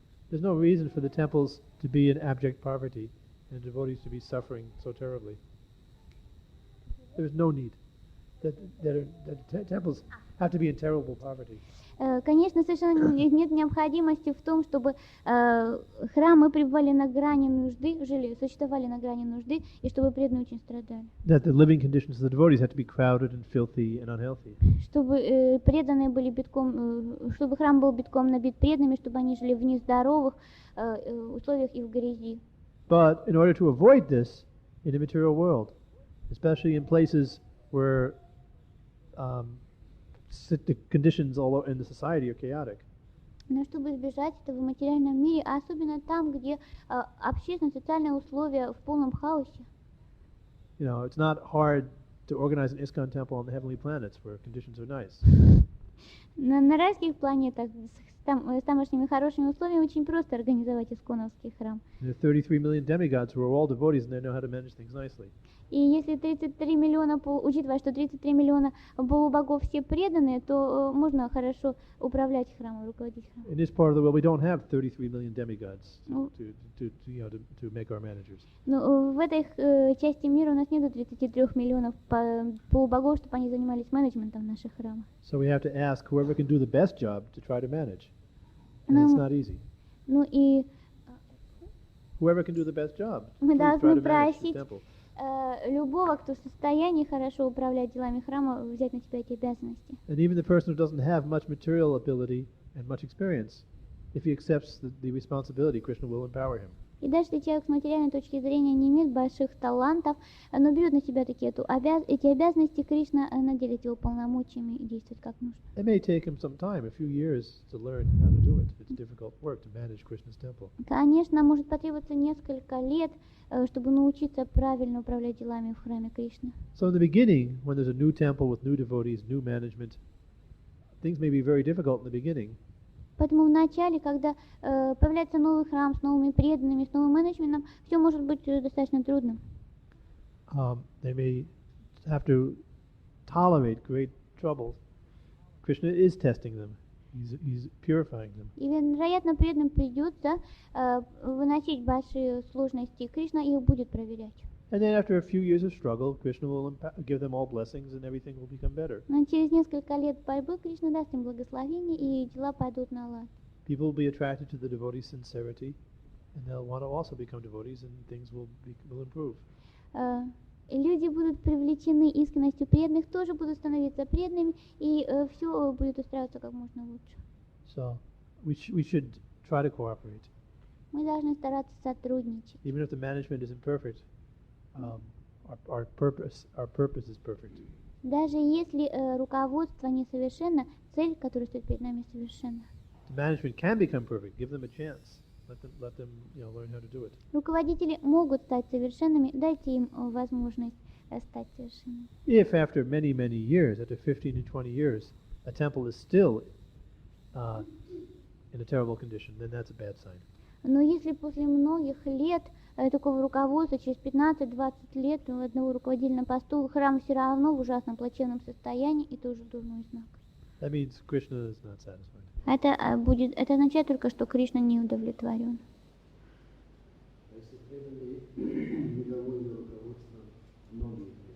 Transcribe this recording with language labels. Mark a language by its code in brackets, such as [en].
[en] There's no reason for the temples to be in abject poverty and devotees to be suffering so terribly. There's no need. That temples have to be in terrible poverty. [ru] Конечно, совершенно нет необходимости в том, чтобы храмы пребывали на грани нужды, существовали на грани нужды, и чтобы преданные очень страдали. [en] That the living conditions of the devotees have to be crowded and filthy and unhealthy. [ru] Чтобы преданные были битком, чтобы храм был битком набит преданными, чтобы они жили в нездоровых условиях и в грязи. [en] But in order to avoid this in the material world, especially in places where the conditions all in the society are chaotic. [ru] Но чтобы избежать этого в материальном мире, особенно там, где общественные социальные условия в полном хаосе. [en] You know, it's not hard to organize an ISKCON temple on the heavenly planets where conditions are nice. [ru] На райских планетах с тамошними хорошими условиями очень просто организовать исконовский храм. [en] There are 33 million demigods who are all devotees and they know how to manage things nicely. [ru] И если 33 миллиона, учитывая, что 33 миллиона полубогов все преданные, то можно хорошо управлять храмом, руководить храмом. [en] In this part of the world, we don't have 33 million demigods to make our managers. [ru] Но в этой части мира у нас нету 33 миллионов полубогов, чтобы они занимались менеджментом наших храмов. [en] So we have to ask whoever can do the best job to try to manage. And it's not easy. [ru] Ну и [en] whoever can do the best job, [ru] мы [en] please try [ru] должны [en] to manage the [ru] просить [en] temple. [ru] Любого, кто в состоянии хорошо управлять делами храма, взять на себя эти обязанности. [en] And even the person who doesn't have much material ability and much experience, if he accepts the responsibility, Krishna will empower him. [ru] И даже если человек с материальной точки зрения не имеет больших талантов, но берет на себя эти обязанности, Кришна наделит его полномочиями и действовать как нужно. [en] It may take him some time, a few years, to learn how to do it. It's difficult work to manage Krishna's temple. [ru] Конечно, может потребоваться несколько лет, чтобы научиться правильно управлять делами в храме Кришны. [en] So in the beginning, when there's a new temple with new devotees, new management, things may be very difficult in the beginning. [ru] Поэтому в начале, когда появляется новый храм с новыми преданными, с новым менеджментом, все может быть достаточно трудным. [en] They may have to tolerate great trouble. Krishna is testing them. He's purifying them. [ru] И, вероятно, преданным придется выносить большие сложности. Кришна их будет проверять. [en] And then after a few years of struggle, Krishna will give them all blessings and everything will become better. [ru] Но через несколько лет борьбы Кришна даст им благословение, и дела пойдут на лад. [en] People will be attracted to the devotee's sincerity, and they'll want to also become devotees, and things will improve. [ru] Люди будут привлечены искренностью преданных, тоже будут становиться преданными, и все будет устраиваться как можно лучше. [en] So we should try to cooperate. [ru] Мы должны стараться сотрудничать. [en] Even if the management isn't perfect, our purpose is perfect. [ru] Даже если руководство несовершенно, цель, которая стоит перед нами, совершенна. [en] The management can become perfect. Give them a chance. Let them learn how to do it. [ru] Руководители могут стать совершенными, дайте им возможность стать совершенными. [en] If after many years, after 15 and 20 years, a temple is still in a terrible condition, then that's a bad sign. [ru] Но если после многих лет такого руководства, через 15-20 лет у одного руководителя на посту, храм все равно в ужасном плачевном состоянии, и тоже дурной знак. [en] That means Krishna is not satisfied. [ru] Это означает только, что Кришна не удовлетворен. Если преданный недовольны руководством, многие